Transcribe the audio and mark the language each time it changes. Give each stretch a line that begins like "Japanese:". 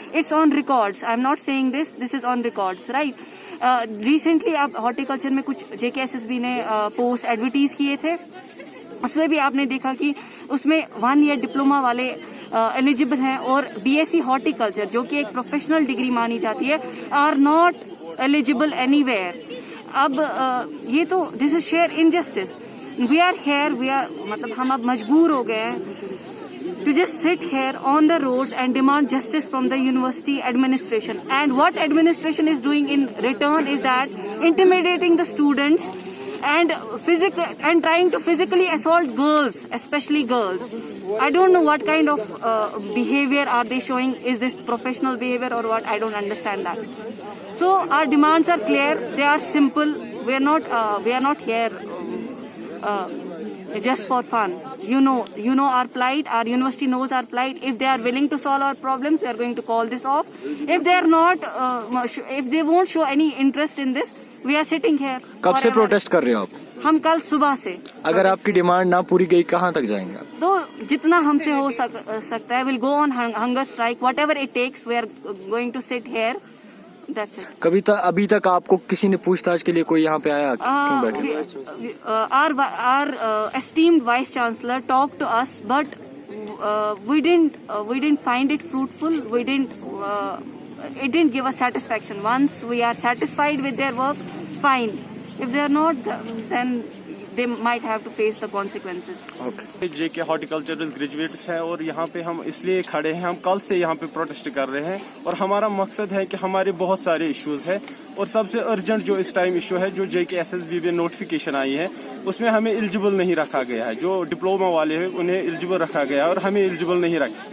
English: It's on records, I am not saying this is on records, right?
Urdu: Recently آپ horticulture میں کچھ JKSSB نے post ایڈورٹیز کیے تھے، اس میں بھی آپ نے دیکھا کہ اس میں 1 year ڈپلوما والے ایلیجیبل ہیں اور BSc ہارٹیکلچر جو کہ ایک پروفیشنل ڈگری مانی جاتی ہے
English: Are not eligible anywhere.
Urdu: اب یہ تو
English: This is sheer injustice. We are here, we are
Urdu: مطلب ہم اب مجبور ہو گئے ہیں
English: to just sit here on the road and demand justice from the university administration. And what administration is doing in return is that intimidating the students and trying to physically assault girls, especially girls. I don't know what kind of behavior are they showing. Is this professional behavior or what? I don't understand that. So our demands are clear. They are simple. We are not here just for fun. You know our plight. Our university knows our plight. If they are willing to solve our problems, we are going to call this off. If they are not, if they won't show any interest in this, we are sitting here.
Urdu: کب سے protest کر رہے ہو آپ؟ ہم کل صبح سے. اگر آپ کی ڈیمانڈ نہ پوری گئی کہاں تک جائیں گے آپ؟ تو جتنا ہم سے ہو سکتا ہے
English: we'll go on hunger strike. Whatever it takes, we are going to sit here. That's it.
Urdu: کبھی ابھی تک آپ کو کسی نے پوچھ تاچھ کے لیے کوئی یہاں پہ آیا کیوں بیٹھے؟
English: Our esteemed vice chancellor talked to us, but we didn't find it fruitful. It didn't give us satisfaction. Once we are satisfied with their work, fine. If they are not, then they might have to face the consequences. Okay.
Urdu: JK horticultural graduates ہیں اور یہاں پہ ہم اس لیے کھڑے ہیں، ہم کل سے یہاں پہ پروٹیسٹ کر رہے ہیں اور ہمارا مقصد ہے کہ ہمارے بہت سارے ایشوز ہیں اور سب سے ارجنٹ جو اس ٹائم ایشو ہے جو JKSSB میں نوٹیفیکیشن آئی ہے اس میں ہمیں ایلیجیبل نہیں رکھا گیا ہے. جو ڈپلوما والے ہیں انہیں ایلیجیبل رکھا گیا ہے اور ہمیں ایلیجیبل نہیں رکھا.